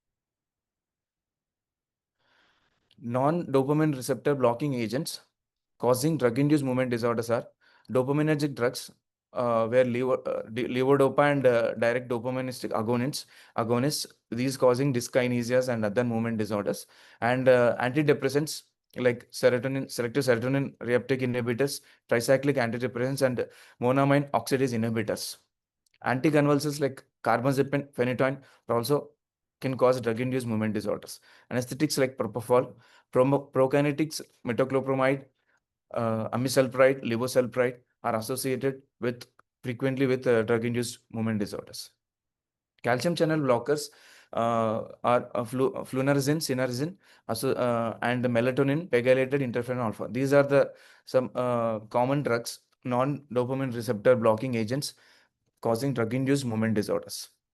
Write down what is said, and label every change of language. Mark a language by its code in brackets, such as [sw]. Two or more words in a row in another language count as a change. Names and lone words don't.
[en] Non-dopamine receptor blocking agents causing drug-induced movement disorders are dopaminergic drugs, where levodopa and direct dopaminergic agonists, these causing dyskinesias and other movement disorders, and antidepressants like selective serotonin reuptake inhibitors, tricyclic antidepressants, and monoamine oxidase inhibitors. Anticonvulsants like carbamazepine, phenytoin are also can cause drug-induced movement disorders. Anesthetics like propofol, prokinetics, metoclopramide, amisulpride, levosulpride are associated with frequently with drug-induced movement disorders. Calcium channel blockers are flunarizine, synarizine, and melatonin, pegylated interferon alpha. These are the some common drugs, non-dopamine receptor blocking agents causing drug-induced movement disorders.